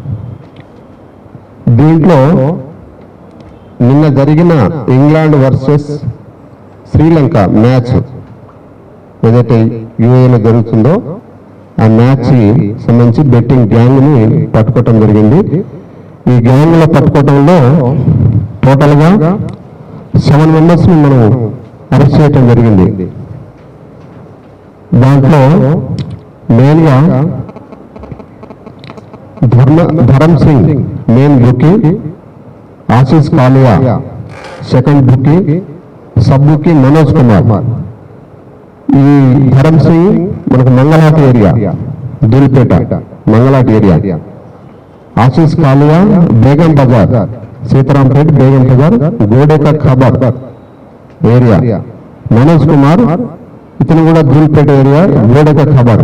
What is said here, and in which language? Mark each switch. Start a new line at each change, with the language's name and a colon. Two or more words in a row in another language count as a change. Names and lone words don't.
Telugu: దీంట్లో నిన్న జరిగిన ఇంగ్లాండ్ వర్సెస్ శ్రీలంక మ్యాచ్ ఏదైతే యూఏలో జరుగుతుందో ఆ మ్యాచ్ సంబంధించి బెట్టింగ్ గ్యాంగ్ని పట్టుకోవటం జరిగింది. ఈ గ్యాంగ్లో పట్టుకోవటంలో టోటల్గా 7 మెంబర్స్ని మనం అరెస్ట్ చేయటం జరిగింది. దాంట్లో మెయిన్గా
English: Dharam Singh main bookie, Ashish Kalia second bookie, sub bookie Manoj Kumar.
Telugu: ఈ ధర్మ సింగ్ మనకు మంగళాట్ ఏరియా, దిల్పేట మంగళాట్ ఏరియా, ఆశీష్ కాలియా బేగం బజార్, సీతారాంపేట బేగం బజార్, గోడేక ఖబర్ ఏరియా, మనోజ్ కుమార్ ఇతను కూడా దిల్పేట ఏరియా, గోడేక ఖబర్.